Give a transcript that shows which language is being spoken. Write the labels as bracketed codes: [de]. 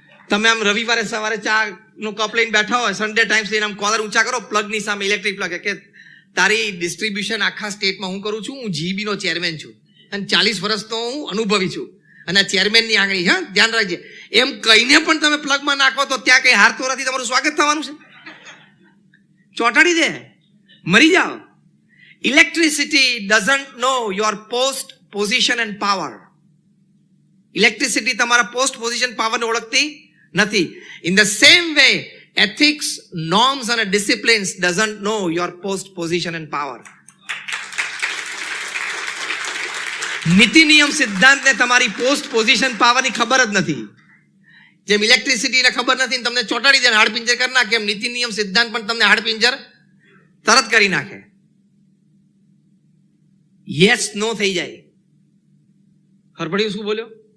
[gu] તમે આમ રવિવારે સવારે ચા નો કપ લઈને બેઠા હોય, સન્ડે ટાઈમ્સ લઈને આમ કોલર ઊંચા કરો, પ્લગની સામે ઇલેક્ટ્રિક પ્લગ, કે તારી ડિસ્ટ્રીબ્યુશન આખા સ્ટેટમાં હું કરું છું, હું જીબી નો ચેરમેન છું અને 40 વર્ષનો હું અનુભવી છું, અને આ ચેરમેનની આંગળી, હા ધ્યાન રાખજે, એમ કહીને પણ તમે પ્લગમાં નાખો તો ત્યાં કઈ હારતોરાથી તમારું સ્વાગત થવાનું છે? ચોંટાડી દે, મરી જાઓ. [en] Electricity doesn't know your post position and power. [gu] Electricity તમારા post position power ને ઓળખતી નથી. [en] In the same way, ethics, norms and disciplines doesn't know your post position and power. [gu] નીતિ નિયમ સિદ્ધાંતને તમારી પોસ્ટ પોઝિશન પાવરની ખબર જ નથી. જેમ ઇલેક્ટ્રિસિટીને ખબર નથી તમને ચોંટાડી દે, હાડપિંજર કરી નાખે, એમ નીતિ નિયમ સિદ્ધાંત પણ તમને હાડપિંજર તરત કરી નાખે. યસ નો થઈ જાય. ખબર શું બોલ્યો?